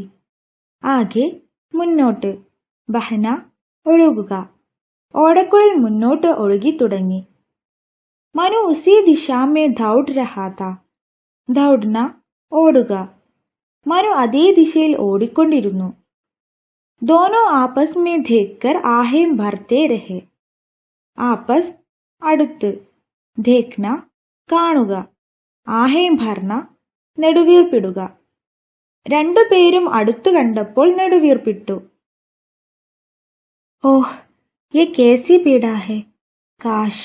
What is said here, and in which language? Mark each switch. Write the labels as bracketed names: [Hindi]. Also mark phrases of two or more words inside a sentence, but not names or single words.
[Malayalam] ആകെ മുന്നോട്ട്, ബഹന ഒഴുകുക. ഓടക്കുഴൽ മുന്നോട്ട് ഒഴുകി തുടങ്ങി. [Hindi] मनु उसी दिशा में दौड़ रहा था. [Malayalam] ദൗഡ്ന ഓടുക. മനു അതേ ദിശയിൽ ഓടിക്കൊണ്ടിരുന്നു. [Hindi] दोनों आपस में देखकर आहें भरते रहे. [Malayalam] ആപ്പസ് അടുത്ത്, ദേഖ്ന കാണുക, [Hindi] आहें भरना [Malayalam] നെടുവീർപ്പിടുക. രണ്ടുപേരും അടുത്തു കണ്ടപ്പോൾ നെടുവീർപ്പിട്ടു. [Hindi] ओह ये कैसी पीड़ा है, काश.